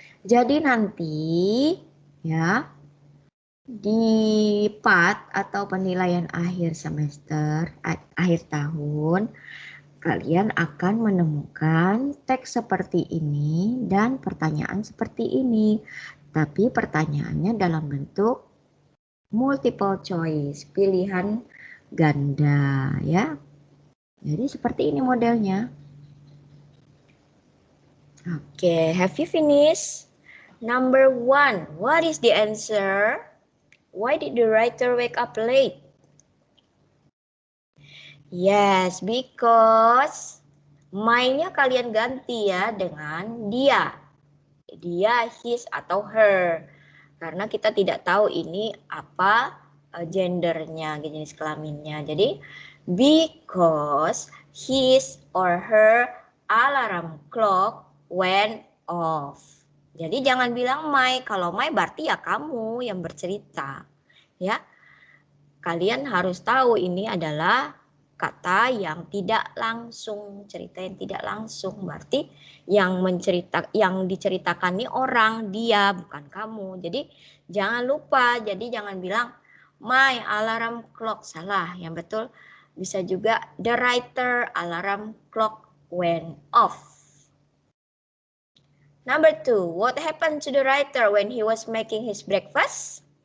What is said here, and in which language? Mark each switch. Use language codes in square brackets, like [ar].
[id] Jadi nanti ya di PAT atau penilaian akhir semester, akhir tahun, kalian akan menemukan teks seperti ini dan pertanyaan seperti ini. Tapi pertanyaannya dalam bentuk multiple choice, pilihan ganda ya. Jadi seperti ini modelnya. [en] Oke, have you finished? Number 1, what is the answer? Why did the writer wake up late? [id] Yes, because my-nya kalian ganti ya dengan dia. Dia, his, atau her. Karena kita tidak tahu ini apa gendernya, jenis kelaminnya. [en] Jadi, because his or her alarm clock went off. [id] Jadi jangan bilang my. Kalau my berarti ya kamu yang bercerita. Ya, kalian harus tahu ini adalah kata yang tidak langsung, cerita yang tidak langsung. Berarti yang diceritakan ini orang, dia, bukan kamu. Jadi jangan lupa, jadi jangan bilang [en] my alarm clock, [id] salah. Yang betul bisa juga [en] the writer alarm clock went off. Number 2, what happened to the writer when he was making his breakfast?